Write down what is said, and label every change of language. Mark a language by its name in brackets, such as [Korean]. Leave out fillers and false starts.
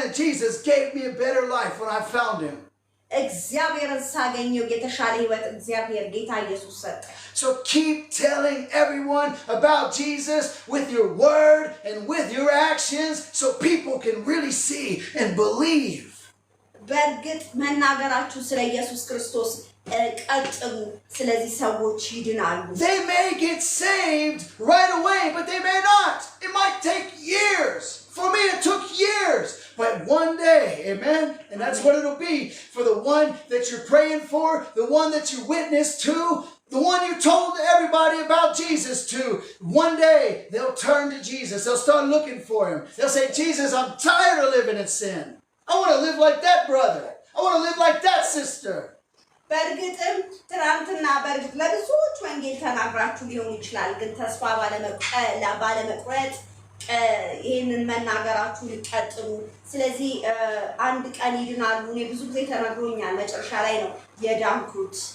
[English] And Jesus gave me a better life when I found him. [Amharic] እግዚአብሔርን ሳገኘው የተሻለ ህይወት እግዚአብሔር ጌታ ኢየሱስ ሰጠ። [English] So keep telling everyone about Jesus with your word and with your actions so people can really see and believe. [Amharic] በእርግጥ መናገራችሁ ስለ ኢየሱስ ክርስቶስ ቀጥሉ። ስለዚህ ሰዎች ይድናሉ። [English] They may get saved right away, but they may not. It might take years. For me, it took years. But one day, amen? And that's what it'll be for the one that you're praying for, the one that you witnessed to, the one you told everybody about Jesus to. One day, they'll turn to Jesus. They'll start looking for him. They'll say, Jesus, I'm tired of living in sin. I want to live like that brother. I want to live like that sister. [Amharic] በእርግጥም ትናንትና በእርግጥ ለብዙዎች ወንጌል ተናግራችሁ ሊሆን ይችላል። ግን ተስፋ ባለመቁረጥ ይህንን መናገራችሁ ሊቀጥሉ። ስለዚህ አንድ ቀን ይድናሉ። እኔ ብዙ ጊዜ ተነግሮኛል። መጨረሻ ላይ ነው የዳንኩት።